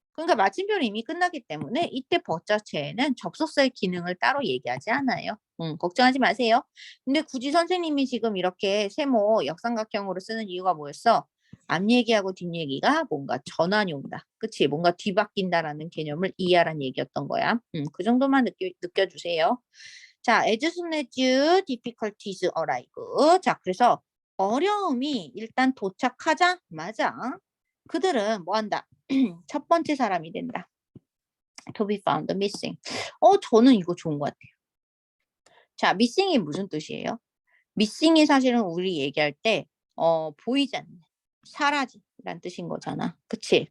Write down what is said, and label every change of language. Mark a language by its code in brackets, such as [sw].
[ko] 그러니까 마침표는 이미 끝나기 때문에 이때 벗 자체에는 접속사의 기능을 따로 얘기하지 않아요. 걱정하지 마세요. 근데 굳이 선생님이 지금 이렇게 세모 역삼각형으로 쓰는 이유가 뭐였어? 앞 얘기하고 뒷 얘기가 뭔가 전환이 온다. 그치? 뭔가 뒤바뀐다라는 개념을 이해하라는 얘기였던 거야. 그 정도만 느껴주세요. [en] 자, as soon as difficulties arrive. [ko] 자, 그래서 어려움이 일단 도착하자마자 그들은 뭐 한다? 첫 번째 사람이 된다. [en] To be found missing. [ko] 저는 이거 좋은 것 같아요. 자, missing이 무슨 뜻이에요? missing이 사실은 우리 얘기할 때 보이지 않는, 사라진이란 뜻인 거잖아. 그치?